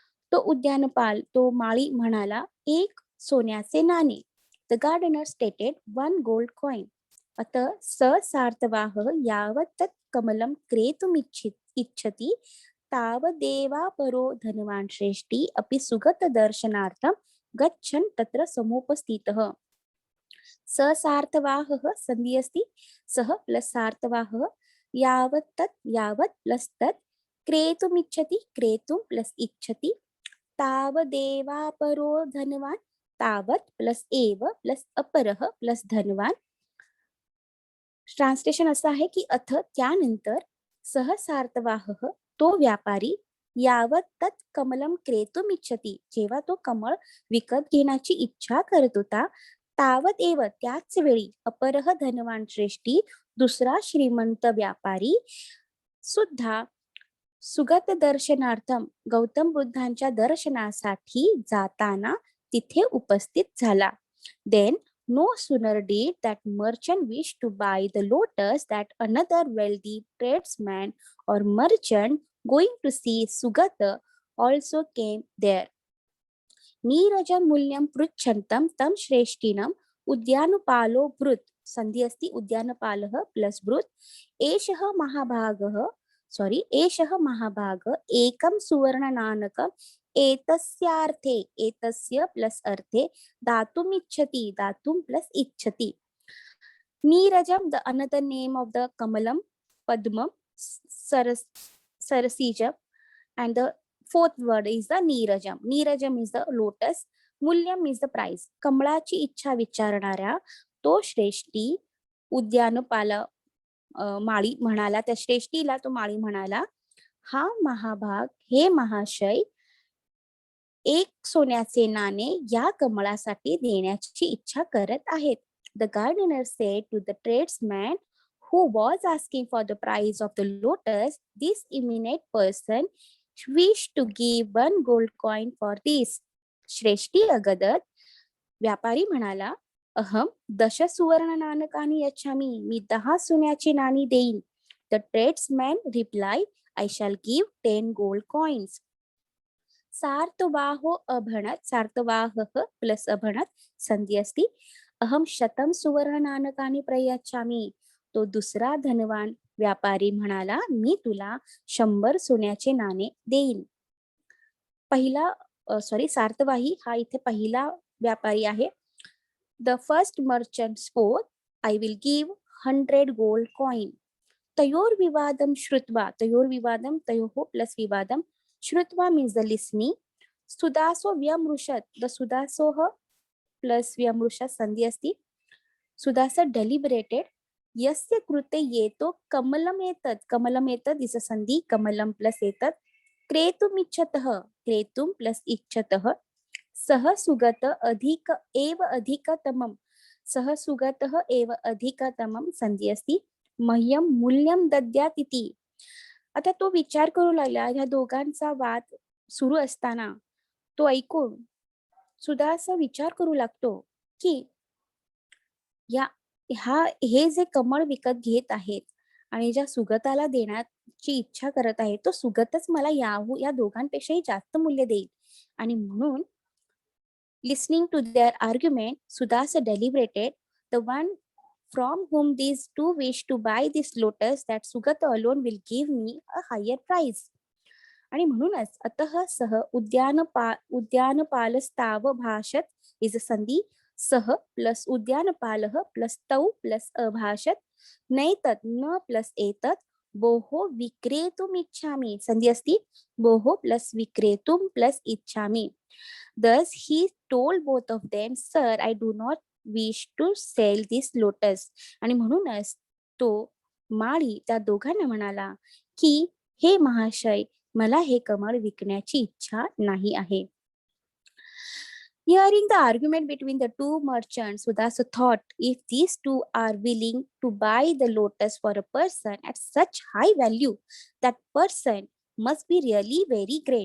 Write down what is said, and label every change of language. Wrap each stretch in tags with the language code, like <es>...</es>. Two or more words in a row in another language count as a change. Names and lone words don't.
<mr>तो उद्यानपाल, तो माळी म्हणाला, एक सोन्याचे नाणे.</mr> <en>the gardener stated 1 gold coin.</en> <sa>अतः स सार्थवाह यावत् तत् कमलं इच्छति तावदेवापरो धनवान् श्रेष्ठी अपि सुगतदर्शनार्थं गच्छन् तत्र समुपस्थितः. स सार्थवाहः संधि अस्ति, सः प्लस सार्थवाहः, यावत् तत् यावत् प्लस तत्, क्रेतुमिच्छति क्रेतुं प्लस इच्छति, तावदेवापरो धनवान्, तावत् प्लस एव प्लस अपरः प्लस धनवान.</sa> <mr>ट्रान्सलेशन असं आहे की अथ त्यानंतर</mr> <sa>सह सार्थवाहः</sa> <mr>तो व्यापारी</mr> <sa>यावत तत् कमलम क्रेतुम इच्छति</sa> <mr>जेव्हा तो कमळ विकत घेण्याची इच्छा करत होता</mr> <sa>तावत एव</sa> <mr>त्याच वेळी</mr> <sa>अपरह धनवान श्रेष्ठी</sa> <mr>दुसरा श्रीमंत व्यापारी सुद्धा</mr> <sa>सुगत दर्शनार्थम</sa> <mr>गौतम बुद्धांच्या दर्शनासाठी जाताना तिथे उपस्थित झाला.</mr> <en>Then no sooner did that merchant wish to buy the lotus that another wealthy tradesman or merchant going to see Sugata also came there.</en> <sa>नीरजं मूल्यं पृच्छन्तं तं श्रेष्ठिनं उद्यानपालो ब्रूत. संधि अस्ति उद्यानपालः प्लस ब्रूत. एषः महाभाग एकं सुवर्णनाणकम् एतस्य प्लस अर्थे दातुं प्लस इच्छति.</sa> <en>नीरजम the another name of the कमलम, padmam, sarasijam, and the fourth word is the neerajam. Neerajam is the lotus, mulyam is the price.</en> <mr>कमळाची इच्छा विचारणाऱ्या तो श्रेष्ठी उद्यानपाला माळी म्हणाला, त्या श्रेष्ठीला तो माळी म्हणाला, हा महाभाग हे महाशय एक सोन्याचे नाणे या कमळासाठी देण्याची इच्छा करत आहेत.</mr> <en>The gardener said to the tradesman who was asking for the price of the lotus, this eminent person wished to give 1 gold coin for this.</en> <sa>श्रेष्ठी अगदत</sa> <mr>व्यापारी म्हणाला,</mr> <sa>अहम 10 सुवर्ण नाणकानी यच्छामी,</sa> <mr>मी 10 सोन्याची नाणी देईन.</mr> <en>The tradesman replied, I shall give 10 gold coins.</en> <sa>सार्थवाहो अभणत, सार्थवाहः प्लस अभणत संधि अस्ति. अहम 100 सुवर्ण नाणकानी प्रयच्छामी.</sa> <mr>तो दुसरा धनवान व्यापारी म्हणाला, मी तुला 100 सोन्याचे नाणे देईन. पहिला सार्थवाही हा इथे पहिला व्यापारी आहे.</mr> <en>the first merchant spoke, I will give 100 gold coin.</en> <sa>तयोर विवादम श्रुत्वा, तयोर विवादम, तयोः प्लस विवादम, श्रुत्वा</sa> <en>means the listening.</en> <sa>सुदासो व्यमृषत, द सुदासोह प्लस व्यमृषत संधि अस्ति.</sa> <en>सुदास deliberated.</en> <sa>यस्य कृते येतो कमलम एतत्, कमलम एतत् इस संधि, कमलम प्लस एतत्. क्रेतुम इच्छतः, क्रेतुम प्लस इच्छतः. सह सुगत अधिक एव अधिकतमम, सह सुगतः एव अधिकतमम संधि अस्ति. मह्यम मूल्यम दद्यात् इति.</sa> <mr>आता तो विचार करू लागला. ह्या दोघांचा वाद सुरू असताना तो ऐकून सुदास विचार करू लागतो की हे जे कमळ विकत घेत आहेत आणि ज्या सुगताला देण्याची इच्छा करत आहे तो सुगतच मला या दोघांपेक्षाही जास्त मूल्य देईल. आणि म्हणून</mr> <en>listening to their argument, सुदास deliberated, the one from whom these two wish to buy this lotus, that Sugata alone will give me a higher price.</en> <mr>आणि म्हणूनच</mr> <sa>अतः सह उद्यानपालस्ताव भाषत इज संधि. सह प्लस उद्यानपालः प्लस तौ प्लस अभाषत. नैतत् न प्लस एतत्. बोहो विक्रेतुम इच्छामि संधि अस्ति. बोहो प्लस विक्रेतुम प्लस इच्छामि.</sa> <en>Thus he told both of them, Sir, I do not wish to sell this lotus.</en> <mr>आणि म्हणूनच तो माळी त्या दोघांना म्हणाला की हे महाशय, मला हे कमळ विकण्याची इच्छा नाही आहे.</mr> <en>Hearing the argument between the two merchants, Sudasa thought, if these two are willing to buy the lotus for a person at such high value, that person must be really very great.</en>